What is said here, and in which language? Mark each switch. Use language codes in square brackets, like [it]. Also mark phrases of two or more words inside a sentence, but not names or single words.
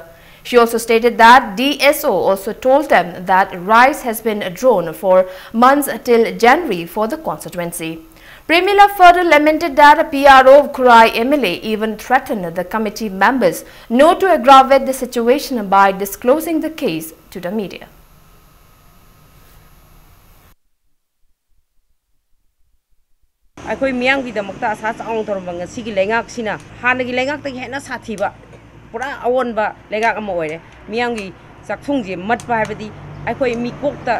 [en] She also stated that DSO also told them that rice has been drawn for months till January for the constituency. Premila further lamented that a PRO of Kurai MLA even threatened the committee members not to aggravate the situation by disclosing the case to the media. [mni] ꯑꯩꯈꯣꯏ ꯃꯤꯌꯥꯝꯒꯤꯗꯃꯛꯇ ꯑꯁꯥ ꯆꯥꯎꯅ ꯇꯧꯔꯝꯕ ꯉꯁꯤꯒꯤ ꯂꯩꯉꯥꯛꯁꯤꯅ ꯍꯥꯟꯅꯒꯤ ꯂꯩꯉꯥꯛꯇꯒꯤ ꯍꯦꯟꯅ ꯁꯥꯊꯤꯕ ꯄꯨꯔꯥ ꯑꯑꯣꯟꯕ ꯂꯩꯉꯥꯛ ꯑꯃ ꯑꯣꯏꯔꯦ ꯃꯤꯌꯥꯝꯒꯤ ꯆꯥꯛꯊꯨꯡꯁꯦ ꯃꯠꯄ ꯍꯥꯏꯕꯗꯤ ꯑꯩꯈꯣꯏ ꯃꯤꯀꯣꯛꯇ